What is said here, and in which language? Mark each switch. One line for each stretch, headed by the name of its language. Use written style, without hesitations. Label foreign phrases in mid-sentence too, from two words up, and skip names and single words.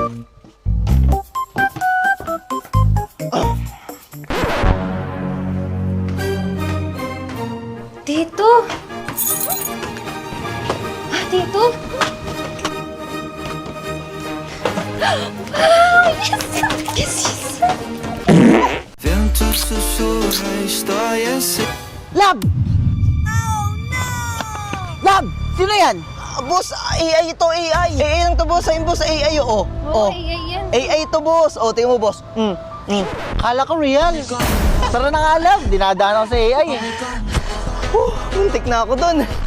Filipino: Dito. Ah, dito.
English: Yes, yes.
Portuguese: Vento sussurra a história sem
Filipino: Lab! Lab! Sino yan? Boss, AI ito, AI. AI lang to, boss. Ayun, boss, AI, oo. Oo, yan. AI ito, boss. O, tingnan mo, boss. Kala ko real. Tara na nga, Lab. Dinadaan ako sa AI. Muntik na ako dun.